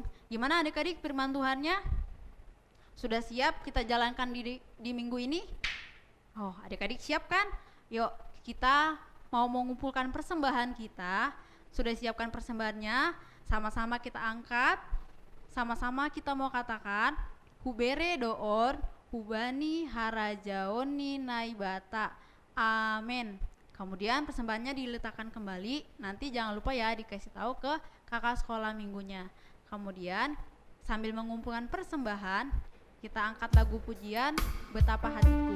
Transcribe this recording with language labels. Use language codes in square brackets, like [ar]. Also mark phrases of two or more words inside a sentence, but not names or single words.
[id] Gimana adik-adik firman Tuhannya? Sudah siap kita jalankan di minggu ini? Oh, adik-adik siap kan? Yuk, kita mau mengumpulkan persembahan kita. Sudah siapkan persembahannya, sama-sama kita angkat. Sama-sama kita mau katakan, [bts] Hubere doon, Hubani harajaoni naibata. [id] Amin. Kemudian persembahannya diletakkan kembali. Nanti jangan lupa ya dikasih tahu ke kakak sekolah minggunya. Kemudian sambil mengumpulkan persembahan, kita angkat lagu pujian Betapa Hatiku.